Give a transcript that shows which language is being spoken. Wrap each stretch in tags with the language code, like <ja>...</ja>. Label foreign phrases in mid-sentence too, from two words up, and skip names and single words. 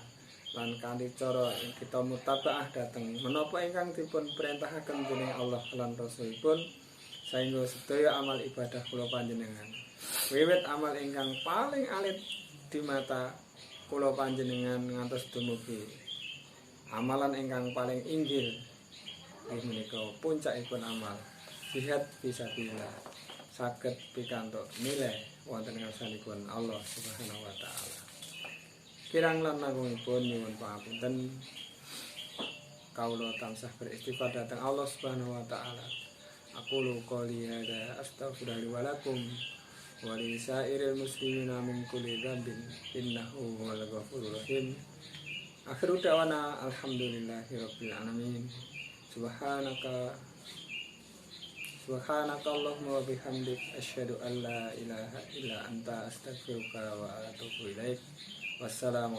<jv>lan kanthi cara kita mutabaah dhateng menapa ingkang dipun perintahaken dening Allah lan Rasulipun sehingga sedaya amal ibadah kula panjenengan wiwit amal ingkang paling alit di mata kula panjenengan ngantos dumugi amalan ingkang paling inggil inggih menika puncakipun amal jihad fisabilillah saged pikantuk nilai wonten ngarsanipun Allah</jv> <ar>سبحانه وتعالى.</ar> <jv>Kirang lan langkungipun nyuwun pangapunten kawula tansah beristighfar dhateng Allah</jv> <ar>سبحانه وتعالى. أقول قولي هذا أستغفر الله ولكم ولسائر المسلمين من كل ذنب إنه هو الغفور الرحيم. آخر دعوانا الحمد لله رب العالمين. سبحانك اللهم وبحمدك أشهد أن لا إله إلا أنت أستغفرك وأتوب إليك.</ar>